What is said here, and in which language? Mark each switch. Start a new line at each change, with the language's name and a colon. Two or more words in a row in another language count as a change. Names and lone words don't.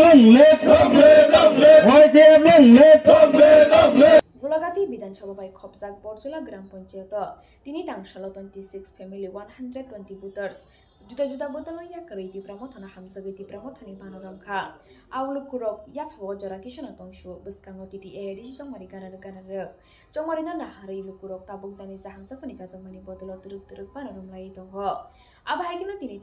Kok Borok: গোলাঘাটি বিধানসভা বাই খবজাক বরজলা গ্রাম পঞ্চায়েত তিনি তাংশাল 26 ফ্যামিলি 120 ভোটার্স juta juta botol ya kari di pramothana hamsagi di pramothani panorama awlu kurok ya fawo jora kishana tongshu buskango titi edi jongmari ganar jongmarina nahari lukurok tabuk jani ja hamsakoni jajangmani botolo turuk panorama lai tongo abahagino tini